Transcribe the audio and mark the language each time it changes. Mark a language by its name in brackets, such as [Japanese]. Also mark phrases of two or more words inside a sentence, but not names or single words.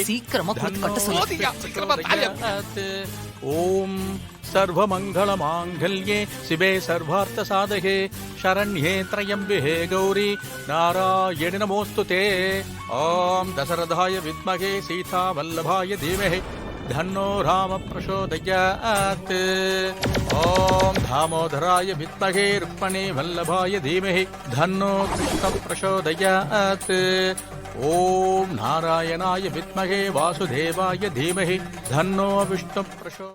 [Tamil] சீக்கிரமா கொடுத்து கட்ட சொல்லுங்க. சீக்கிரமா தாலி. [Sanskrit] ओम् सर्वमङ्गल माङ्गल्ये शिवे सर्वार्थ साधके शरण्ये त्र्यम्बिके गौरि नारायणि नमोस्तुते. ओम् दशरथाय विद्महे सीता वल्लभाय धीमहि धन्नो राम प्रचोदयात्. ओम दामोदराय विद्महे रुक्मणे वल्लभाय धीमहि धन्नो कृष्ण प्रचोदयात्. ओम नारायणाय विद्महे वासुदेवाय धीमहि धन्नो विष्णु प्रचोदयात्.